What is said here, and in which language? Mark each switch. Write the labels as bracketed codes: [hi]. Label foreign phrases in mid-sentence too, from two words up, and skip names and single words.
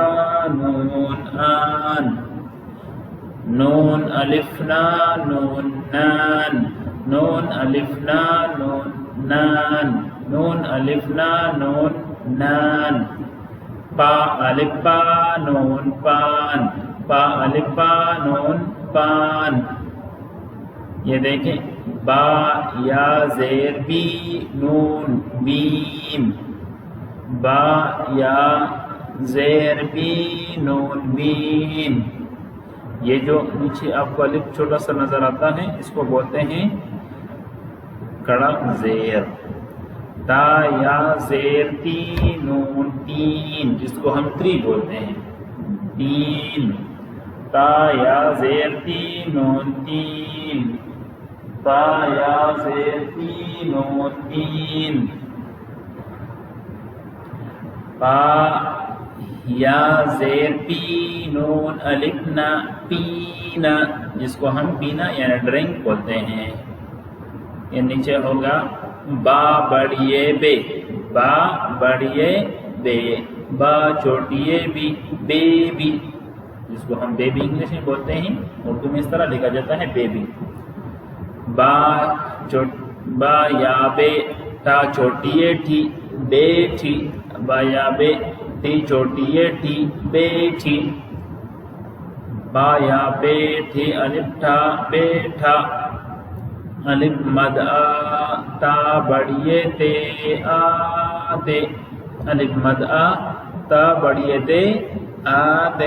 [ur] نون آن نون الف نا نون نان نون الف نا نون نان نون الف نا نون نان پا الف پا نون پان پا الف پا نون پان یہ دیکھیں با یا زیر بی نون بیم با یا زیر بی نون بیم یہ جو نیچے آپ کو الف چھوٹا سا نظر آتا ہے اس کو بولتے ہیں کڑا زیر تا یا زیر تی نون تین جس کو ہم 3 بولتے ہیں 3 تا یا زیر تی نون 3 تا یا زیر تی نون تین، پا یا زیر پی نون الف نا پینا، جس کو ہم پینا یعنی ڈرنک بولتے ہیں. یہ نیچے ہوگا با بڑیے بے، با بڑیے بے، با چھوٹیے بی، بیبی، جس کو ہم بیبی انگلش میں بولتے ہیں، اردو میں اس طرح لکھا جاتا ہے بیبی. با یا بے، تا چھوٹیے ٹھی، بیٹھی، با یا بے، ٹی چھوٹیے ٹھی، بیٹھی، با یا بے ٹھی الف ٹھا، بیٹھا، الف مد آ، تا بڑیے تے، آتے، الف مد آ، تا بڑیے تے، آتے.